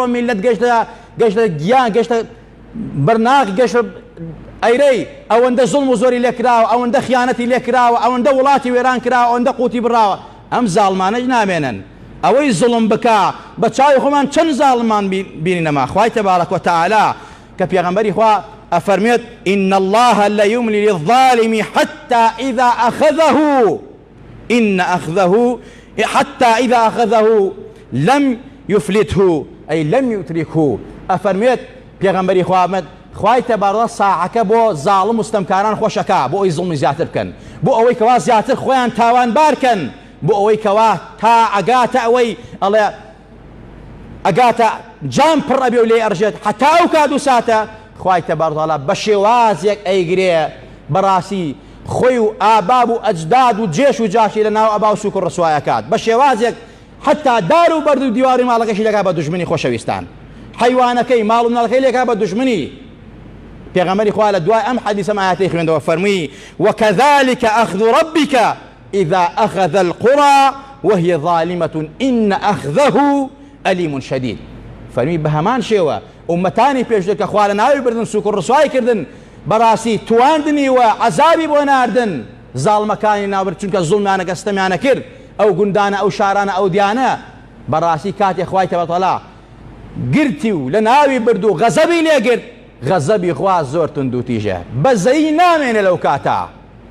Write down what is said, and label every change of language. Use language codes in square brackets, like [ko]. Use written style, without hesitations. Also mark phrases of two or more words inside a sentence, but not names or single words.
[ckb] میلەت گەشتە گیان گەشتە بەرناق گەشتە ئەیرەی ئەوەندە زوڵم و زۆری لێکراوە ئەوەندە خیانەتی لێکراوە ئەوەندە وڵاتی وێران کراوە ئەوەندە قوتی بڕاوە ئەم زاڵمانەش نامێنن ئەوەی زوڵم بکا بە چاوی خۆمان چەند زاڵمان بینینەما خوای [ar] تەبارەک وتەعالا [ckb] کە پێغەمبەری خوا ئەفەرمێت [ar] ئین الله لەیوملی للظالم حتى إذا أخذه حتى إذا أخذه لم يفلته أي لم يتركه [ckb] ئەفەرمێت پێغەمبەری خوا خوای تەبارەک ساعەکە بۆ زاڵم و ستەمکاران خۆشەکە بۆ ئەوەی زوڵمی زیاتر بکەن بۆ ئەوەی کەوا زیاتر خۆیان تاوانبار کەن بۆ ئەوەی کەوا تا ئەگاتە ئەوەی ئەڵێ ئەگاتە جام پڕ ئەبێ و لێ ئەڕژێت حتا ئەو کات و ساتە خوای تەبارەک بە شێوازێک ئەیگرێ بەڕاستی خۆی و ئاباب و ئەجداد و جێش و جاشی لە ناو ئەبا و سووک و ڕسوایەکات بە شێوازێک حتا دار و بەرد و دیواری ماڵەکەشی لەکات بە دوژمنی خۆشەویستان حیوانەکەی ماڵ و مناڵەکەی لێکات بە دوژمنی پێغەمبەری خوا لە دوای ئەم حەدیثە ئاەتەی خوێندەوە فەرمووی [ar] وكذلك أخذ ربك إذا أخذ القرى وهي ظالمة إن أخذه أليم شديد [ckb] فەرمی بە هەمان شێوە ئومەتانی پێشتر کە خوا لە ناوی بردن سووک و ڕسوای کردن بەڕاستی تواندنیوە عەزابی بۆ ناردن زاڵمەکانی ناوبرد چونکە زوڵمیانە ستەمیانە کرد ئەو گوندانە ئەو شارانە ئەو دیانە بەڕاستی کاتێک خوای تەبارەک گرتی و لە ناوی برد و غەزەبی لێگرت غەزەبی خوا زۆر تند و تیژە بەزەیی نامێنێ لەو کاتە